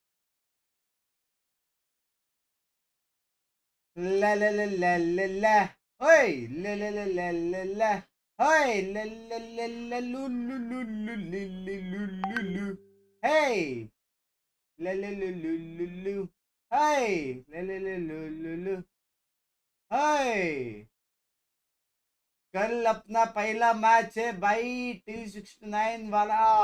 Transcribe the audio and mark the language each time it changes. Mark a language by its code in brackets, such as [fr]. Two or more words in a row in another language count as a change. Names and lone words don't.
[hi] ला ला ला ला ला ला ओए ला ला ला ला ला ला ओए ला ला ला ला लू लू लू लू लू लू लू लू हे ला ला लू लू लू लू हे ला ला ला लू लू लू हे। कल अपना पहला मैच है भाई, T69 वाला।